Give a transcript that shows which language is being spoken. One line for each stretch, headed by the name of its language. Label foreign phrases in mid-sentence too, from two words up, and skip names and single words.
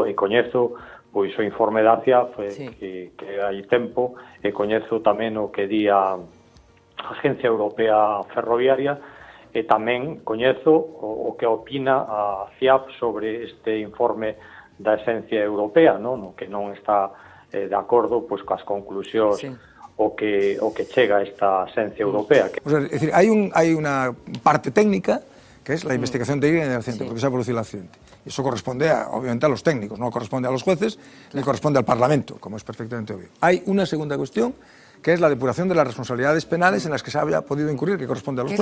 Galician: E coñezo pois o informe da ACIA que hai tempo, e coñezo tamén o que di a Agencia Europea Ferroviaria, e tamén coñezo o que opina a CIAP sobre este informe da Agencia Europea, no que non está de acordo pois coas conclusións o que chega a esta Agencia Europea.
Spanish: Es decir, hay una parte técnica que es la investigación técnica del accidente, porque se ha producido el accidente. Y eso corresponde, obviamente, a los técnicos, no corresponde a los jueces, ni corresponde al Parlamento, como es perfectamente obvio. Hay una segunda cuestión, que es la depuración de las responsabilidades penales en las que se había podido incurrir, que corresponde a los jueces.